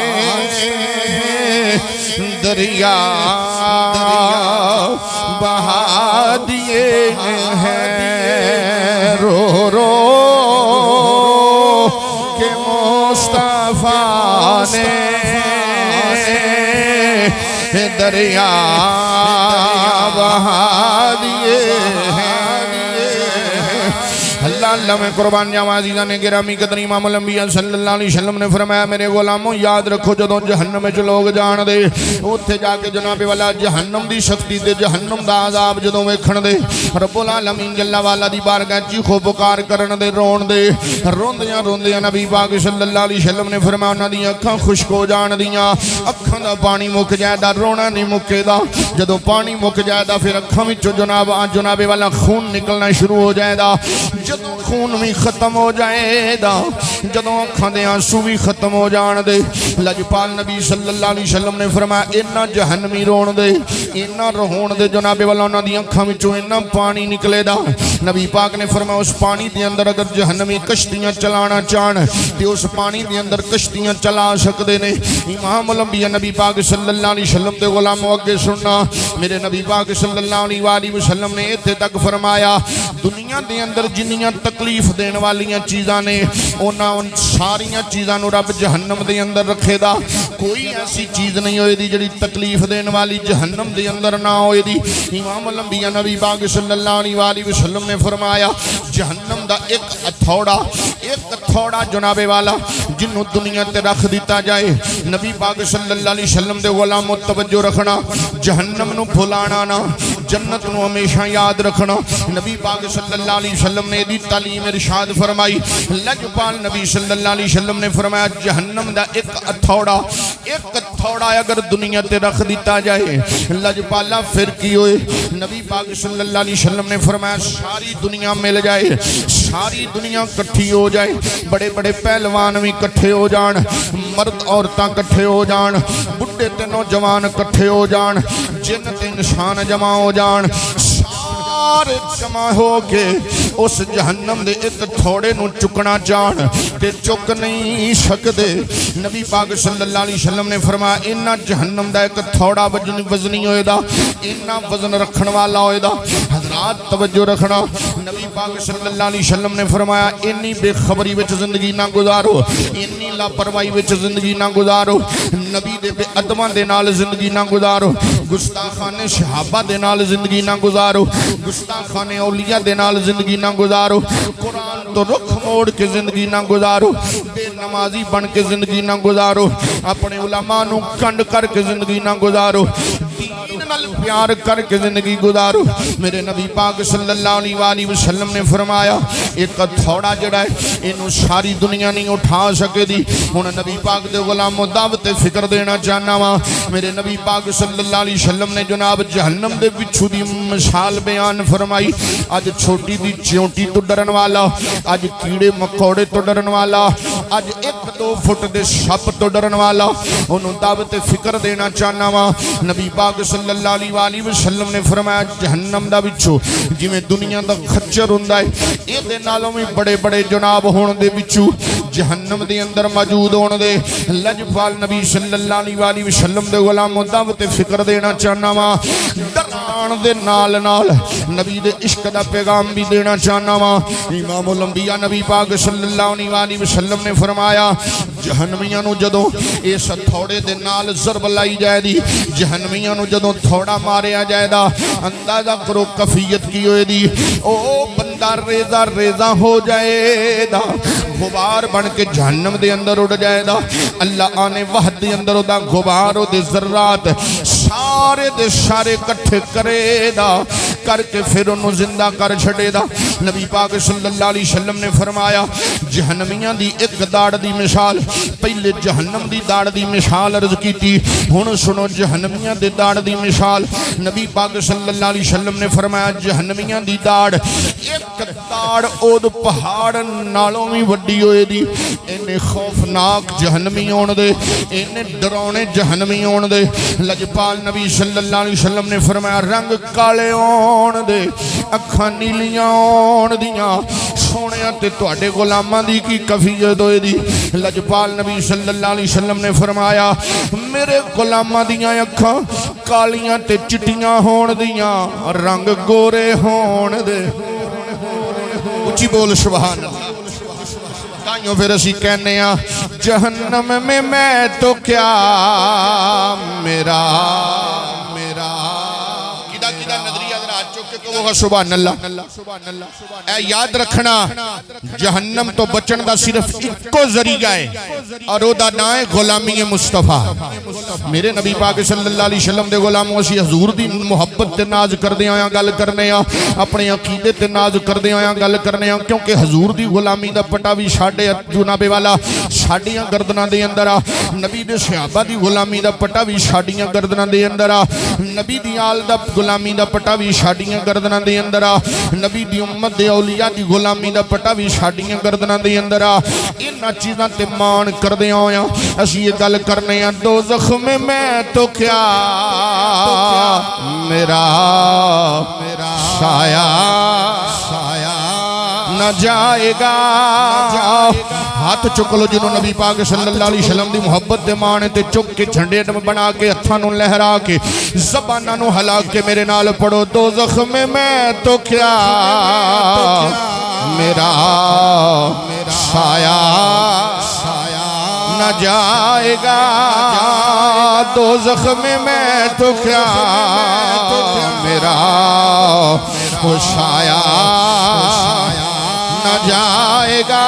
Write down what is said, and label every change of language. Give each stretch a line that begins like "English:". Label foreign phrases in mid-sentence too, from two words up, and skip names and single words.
Urdu: دریا بہا دیے ہیں رو رو کے مصطفیٰ نے دریا بہا دیے ہیں اللہ
Punjabi: اللہ میں قربان جاواں عزیزان نے گرامی قدر امام الانبیاء
Arabic: صلی اللہ علیہ وسلم
Punjabi: نے فرمایا میرے غلامو یاد رکھو جدوں جہنم وچ لوک جان دے اوتھے جاکے جنابِ والا جہنم دی سختی تے جہنم دا عذاب جدوں ویکھن دے رب العالمین
Arabic: جل وعلا
Punjabi: دی بارگاہ چیخو پکار کرن دے رون دے روندیاں روندیاں نبی پاک
Arabic: صلی اللہ علیہ وسلم
Punjabi: نے فرمایا انہاں دی اکھاں خشک ہو جان دیاں اکھاں دا پانی مک جائیدا رونا نہیں مکیدا جدوں پانی مک جائیدا فیر اکھاں وچوں جنابِ والا خون نکلنا شروع ہو جائےگا جدوں خون بھی ختم ہو جائےگا جدوں اکھاں دے آنسو بھی ختم ہو جان دے لجپال نبی
Arabic: صلی اللہ علیہ وسلم
Punjabi: نے فرمایا اِنّا جہنمی رون دے اِنّا رون دے جنابِ والا انہاں دی اکھاں وچوں اِنّا پانی نکلیدا نبی پاک نے فرمایا اس پانی دے اندر اگر جہنمی کشتیاں چلانا چاہن تے اس پانی دے اندر کشتیاں چلا سکدے نے امام الانبیاء نبی پاک
Arabic: صلی اللہ علیہ وسلم
Punjabi: دے غلامو اگے سننا میرے نبی پاک
Arabic: صلی اللہ علیہ وسلم
Punjabi: نے اتھے تک فرمایا دنیا دے اندر جنیاں تکلیف دینے والیاں چیزاں نے انہاں ساریاں چیزاں نوں رب جہنم دے اندر رکھیدا کوئی ایسی چیز نہیں ہوئےگی جہڑی تکلیف دینے والی جہنم دے اندر نہ ہوئےگی امام الانبیاء نبی پاک
Arabic: صلی اللہ علیہ وسلم
Punjabi: نے فرمایا جہنم دا ایک ہتھوڑا جنابِ والا جنہوں دنیا تے رکھ دتا جائے نبی پاک
Arabic: صلی اللہ علیہ وسلم
Punjabi: دے غلامو توجہ رکھنا جہنم نوں بھلانا نہ جنت نوں ہمیشہ یاد رکھنا نبی پاک
Arabic: صلی اللہ علیہ وسلم
Punjabi: نے دی تعلیم ارشاد فرمائی لجپال نبی
Arabic: صلی اللہ علیہ وسلم
Punjabi: نے فرمایا جہنم دا ایک ہتھوڑا اگر دنیا تے رکھ دتا جائے لجپالا فیر کی ہوئے نبی پاک
Arabic: صلی اللہ علیہ وسلم
Punjabi: نے فرمایا ساری دنیا مل جائے ساری دنیا اکٹھی ہو جائے بڑے بڑے پہلوان بھی اکٹھے ہو جان مرد عورتاں اکٹھے ہو جان بڈھے تے نوجوان اکٹھے ہو جان جن تے انسان جمع ہو جان سارے جمع ہو کے اس جہنم دے ایک تھوڑے نوں چکنا چاہن تے چک نہیں سکتے نبی پاک
Arabic: صلی اللہ علیہ وسلم
Punjabi: نے فرمایا اِنّا جہنم دا ایک تھوڑا وزنی ہوئےگا اِنّا وزن رکھن والا ہوئےگا حضرات توجہ رکھنا نبی پاک
Arabic: صلی اللہ علیہ وسلم
Punjabi: نے فرمایا اِنّی بےخبری وچ زندگی نہ گزارو اِنّی لاپرواہی وچ زندگی نہ گزارو نبی دے بےادباں دے نال زندگی نہ گزارو گستاخانِ صحابہ دے نال زندگی نہ گزارو گستاخانِ اولیاء دے نال زندگی نہ گزارو قرآن تو رخ موڑ کے زندگی نہ گزارو بےنمازی بن کے زندگی نہ گزارو اپنے علماء نوں کنڈ کرکے زندگی نہ گزارو دین نال پیار کرکے زندگی گزارو میرے نبی پاک
Arabic: صلی اللہ علیہ وسلم
Punjabi: نے فرمایا ایک تھوڑا جڑا ہے اینوں ساری دنیا نہیں اٹھا سکےگی ہن نبی پاک دے غلامو دعوت فکر دینا چاہنا واں میرے نبی پاک
Arabic: صلی اللہ علیہ وسلم
Punjabi: نے جناب جہنم دے بچھو دی مثال بیان فرمائی اج چھوٹی دی چنٹی تو ڈرن والا اج کیڑے مکوڑے تو ڈرن والا اج 1-2 فٹ دے سپ تو ڈرن والا انہوں نے دعوت فکر دینا چاہنا واں نبی پاک
Arabic: صلی اللہ علیہ وسلم
Punjabi: نے فرمایا جہنم دا بچھو جویں دنیا دا خچر ہوندا ہے ایہدے نالوں بھی بڑے بڑے جناب ہون دے بچھو جہنم دے اندر موجود ہون دے لجپال نبی
Arabic: صلی اللہ علیہ وسلم
Punjabi: دے غلامو دعوت فکر دینا چاہنا واں ڈران دے نال نال نبی دے عشق دا پیغام بھی دینا چاہنا واں امام الانبیاء نبی پاک
Arabic: صلی اللہ علیہ وسلم
Punjabi: نے فرمایا جہنمیاں نوں جدوں اس تھوڑے دے نال ضرب لائی جائےگی جہنمیاں نوں جدوں تھوڑا ماریا جائےگا اندازہ کرو کیفیت کی ہوئےگی او بندہ ریزہ ریزہ ہو جائےگا غبار بن کے جہنم دے اندر اڑ جائےگا اللہ آنے وحد دے اندر اودا غبار اودے ذرات سارے دے سارے اکٹھے کرےگا کرکے فیر انہوں نے زندہ کر چھڈےگا نبی پاک
Arabic: صلی اللہ علیہ وسلم
Punjabi: نے فرمایا جہنمیاں دی ایک داڑ دی مثال پہلے جہنم دی داڑ دی مثال عرض کی ہن سنو جہنمیاں دے داڑ دی مثال نبی پاک
Arabic: صلی اللہ علیہ وسلم
Punjabi: نے فرمایا جہنمیاں دی داڑ ایک داڑ اود پہاڑ نالوں بھی وڈی ہوئےگی اِنّے خوفناک جہنمی ہون دے اِنّے ڈراونے جہنمی ہون دے لجپال نبی
Arabic: صلی اللہ علیہ وسلم
Punjabi: نے فرمایا رنگ کالے ہون دے اکھاں نیلیاں ہون دیاں سوہنیا تے تہاڈے غلاماں دی کی کیفیت ہوئےگی لجپال نبی
Arabic: صلی اللہ علیہ وسلم
Punjabi: نے فرمایا میرے غلاماں دیاں اکھاں کالیاں تے چٹیاں ہون دیاں رنگ گورے ہون دے اچی بول
Arabic: سبحان اللہ
Punjabi: تائیوں فیر اسی کہنے
Urdu: جہنم میں میں تو کیا میرا
Punjabi: میرا کدا کدا نظریہ ذرا چک کے کہوگا
Arabic: سبحان اللہ.
Punjabi: اے یاد رکھنا جہنم تو بچن کا صرف اکو ذریعہ ہے اور اودا نام ہے غلامی مصطفیٰ. میرے نبی پاک
Arabic: صلی اللہ علیہ وسلم
Punjabi: دے غلامو اسی حضور دی محبت تے ناز کردے آیا گل کرنے آ، اپنے عقیدے تے ناز کردے آیا گل کرنے آ، کیونکہ حضور دی غلامی دا پٹا بھی ساڈے جنابِ والا ساڈیاں گردناں دے اندر آ. نبی دے صحابہ دی غلامی دا پٹا بھی ساڈیاں گردناں دے اندر آ. نبی دی آل دا غلامی دا پٹا بھی ساڈیاں گردناں دے اندر آ. نبی دی امت دے اولیاء دی غلامی دا پٹا بھی ساڈیاں گردناں دے اندر آ. انہاں چیزاں تے مان کردے آیا اسیں یے گل کرنے آ,
Urdu: دوزخ میں میں تو کیا میرا سایہ نہ جائےگا.
Punjabi: ہاتھ چک لو جنہوں نے نبی پاک
Arabic: صلی اللہ علیہ وسلم
Punjabi: دی محبت دے مان تے چک کے جھنڈے بنا کے ہتھاں نوں لہرا کے زباناں نوں ہلا کے میرے نال پڑھو,
Urdu: دوزخ میں میں تو کیا میرا سایہ نہ جائےگا. دوزخ میں میں تو کیا میرا سایہ نہ جائےگا.